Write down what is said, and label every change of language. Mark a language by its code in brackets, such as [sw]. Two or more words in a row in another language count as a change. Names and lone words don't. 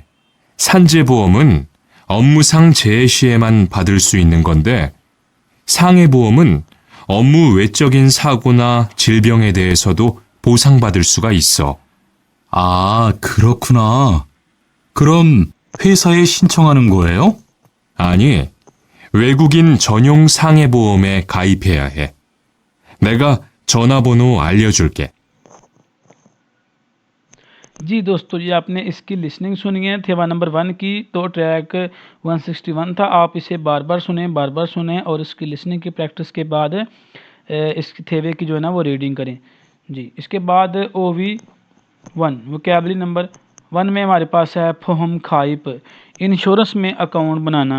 [ko] 산재보험은 업무상 재해 시에만 받을 수 있는 건데, 상해보험은 업무 외적인 사고나 질병에 대해서도 보상받을 수가 있어. 아, 그렇구나. 그럼 회사에 신청하는 거예요? 아니, 외국인 전용 상해보험에 가입해야 해. 내가 전화번호 알려줄게. [hi] जी दोस्तों, ये आपने इसकी लिसनिंग सुनी है थेवा नंबर 1 की। तो ट्रैक 161 था। आप इसे बार बार सुने और इसकी लिसनिंग की प्रैक्टिस के बाद इस थेवे की जो है ना वो रीडिंग करें जी। इसके बाद OV1 [en] vocabulary number [hi] 1 में हमारे पास है [ko] 보험 가입, [hi] इंश्योरेंस में अकाउंट बनाना।